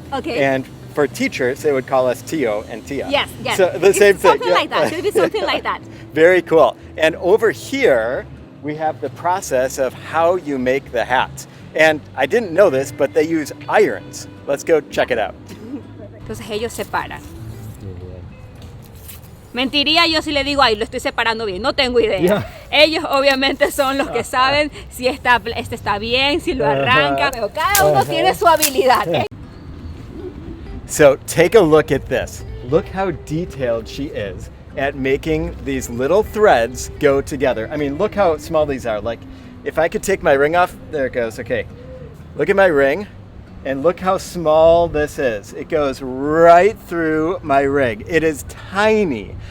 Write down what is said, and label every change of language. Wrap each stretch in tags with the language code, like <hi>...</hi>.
<en>Okay. And for teachers, they would call us Tio and Tia. Yes, yes. So the same thing. Something like that. Should be something like that. Very cool. And over here, we have the process of how you make the hats. And I didn't know this, but they use irons. Let's go check it out.</en> <es>Entonces ellos separan. Mentiría yo si le digo, ay, lo estoy separando bien, no tengo idea. Yeah. Ellos obviamente son los que saben si este está bien, si lo arranca, pero cada uno tiene su habilidad.</es> <en>So take a look at this. Look how detailed she is at making these little threads go together. I mean, look how small these are. Like, if I could take my ring off, there it goes. Okay, look at my ring. And look how small this is. It goes right through my rig. It is tiny.</en>